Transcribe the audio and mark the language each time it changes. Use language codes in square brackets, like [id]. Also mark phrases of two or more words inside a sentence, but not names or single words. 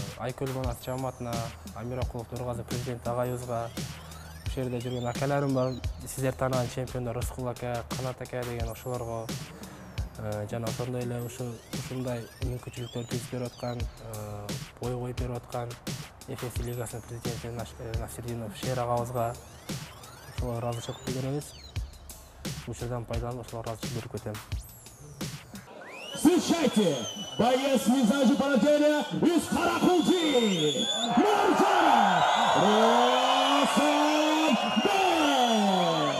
[ky] Айкөл Манас жамаатына, Амир Акулов Нургазы президент агайыбызга, ошол жерде жүргөн акаларым бар, сиздер таанаган чемпиондор Рыскул ака, Канат ака деген ошолорго жана ошондой эле ушундай мүмкүнчүлүктөр түзүп берип аткан, бой коюп берип аткан FFC лигасынын президенти Насирдинов Шер агабызга ошолорго ыраазычылык билдиребиз. Учурдан пайдаланып ошолорго ыраазычылык берип кетем. [ru] Встречайте, боец Мизажи Парателя из Каракулчи, Нуржанов Росанбек!